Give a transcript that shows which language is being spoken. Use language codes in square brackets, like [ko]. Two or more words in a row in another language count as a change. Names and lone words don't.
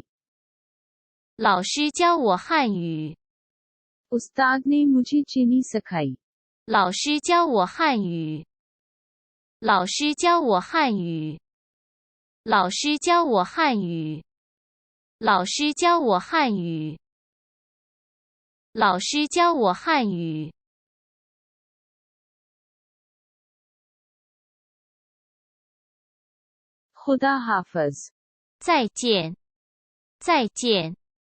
[zh] 老师教我汉语。 [ur] استاد نے مجھے چینی سکھائی. [zh] 老师教我汉语。老师教我汉语。老师教我汉语。老师教我汉语。老师教我汉语。 [ur] خدا حافظ. [zh] 再见，再见。